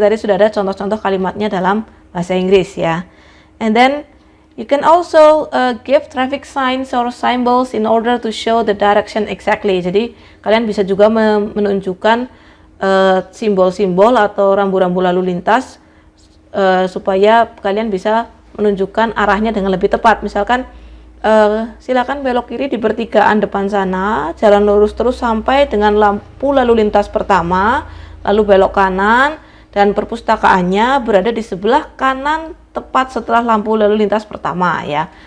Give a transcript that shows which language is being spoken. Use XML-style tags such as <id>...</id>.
<id>Tadi sudah ada contoh-contoh kalimatnya dalam bahasa Inggris ya.</id> <en>And then you can also give traffic signs or symbols in order to show the direction exactly.</en> <id>Jadi kalian bisa juga menunjukkan simbol-simbol atau rambu-rambu lalu lintas supaya kalian bisa menunjukkan arahnya dengan lebih tepat. Misalkan silakan belok kiri di pertigaan depan sana, jalan lurus terus sampai dengan lampu lalu lintas pertama, lalu belok kanan, dan perpustakaannya berada di sebelah kanan tepat setelah lampu lalu lintas pertama ya.</id>